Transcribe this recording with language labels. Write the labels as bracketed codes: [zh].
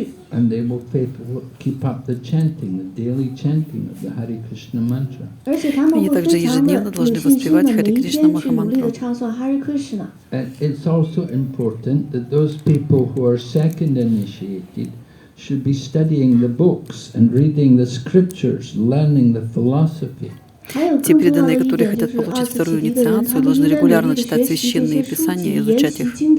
[en] And they will keep up the chanting, the daily chanting of the Hare Krishna mantra. [ru] Они также ежедневно должны воспевать Харе Кришна Махамантру. [en] And it's also important that those people who are second initiated should be studying the books and reading the scriptures, learning the philosophy. [ru] Те преданные, которые хотят получить вторую инициацию, должны регулярно читать священные писания и изучать их.